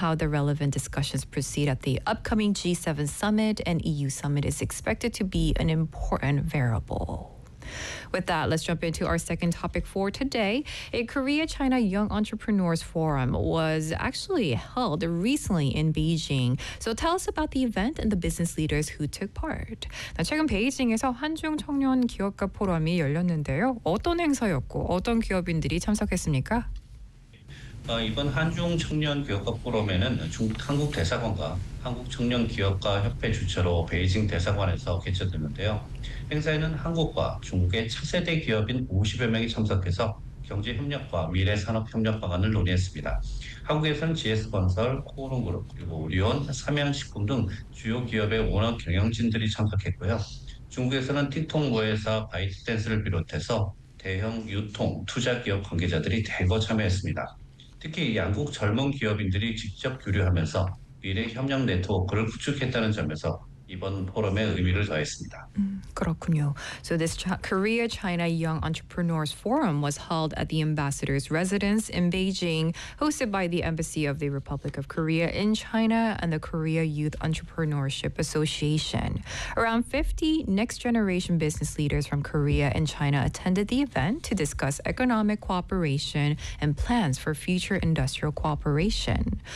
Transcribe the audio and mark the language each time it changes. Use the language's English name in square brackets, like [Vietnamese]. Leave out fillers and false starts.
[English] how the relevant discussions proceed at the upcoming G7 summit and EU summit is expected to be an important variable. With that, let's jump into our second topic for today. A Korea-China Young Entrepreneurs Forum was actually held recently in Beijing. So tell us about the event and the business leaders who took part. [Korean] 자, 최근 베이징에서 한중 청년 기업가 포럼이 열렸는데요. 어떤 행사였고 어떤 기업인들이 참석했습니까? 이번 한중 청년 기업가 포럼에는 한국 대사관과 한국 청년 기업가 협회 주최로 베이징 대사관에서 개최됐는데요. 행사에는 한국과 중국의 차세대 기업인 50여 명이 참석해서 경제협력과 미래산업협력 방안을 논의했습니다. 한국에서는 GS건설, 코오롱그룹, 그리고 리온, 삼양식품 등 주요 기업의 워너 경영진들이 참석했고요. 중국에서는 띵통보회사 바이트댄스를 비롯해서 대형 유통, 투자 기업 관계자들이 대거 참여했습니다. 특히 양국 젊은 기업인들이 직접 교류하면서 미래 협력 네트워크를 구축했다는 점에서 이번 포럼의 의미를 더했습니다. 그렇군요. [English] So this Korea-China Young Entrepreneurs Forum was held at the ambassador's residence in Beijing, hosted by the Embassy of the Republic of Korea in China and the Korea Youth Entrepreneurship Association. Around 50 next-generation business leaders from Korea and China attended the event to discuss economic cooperation and plans for future industrial cooperation.